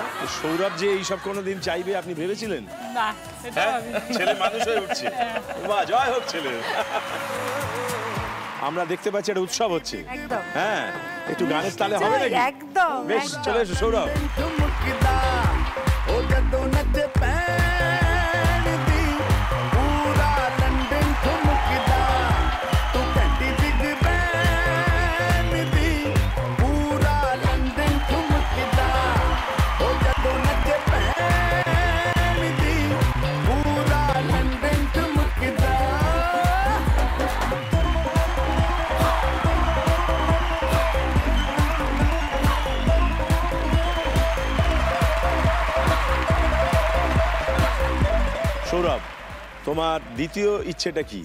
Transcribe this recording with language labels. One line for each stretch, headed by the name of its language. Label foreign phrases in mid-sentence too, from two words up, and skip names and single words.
Bangla: সৌরভ যে এইসব কোনোদিন চাইবে আপনি ভেবেছিলেন? না, হ্যাঁ? ছেলে মানুষ হয়ে উঠছে। বাহ, জয় হোক ছেলে। আমরা দেখতে পাচ্ছি একটা উৎসব হচ্ছে। একদম। হ্যাঁ, একটু গানের তালে হবে নাকি? একদম। বেশ, চলে এসো সৌরভ।
Punjabi: ਠੁਮਕਦਾ ਓ ਜਦੋਂ ਨੱਚੇ ਪੈਣ ਦੀ ਪੂਰਾ ਲੰਡਨ ਠੁਮਕਦਾ ਤੂੰ ਘੰਟੀ ਬਿਗ ਬੈਨ ਦੀ ਪੂਰਾ ਲੰਡਨ ਠੁਮਕਦਾ ਓ ਜਦੋਂ ਨੱਚੇ ਪੈਣ ਦੀ ਪੂਰਾ ਲੰਡਨ ਠੁਮਕਦਾ।
Bangla: সৌরভ, তোমার দ্বিতীয় ইচ্ছেটা কি?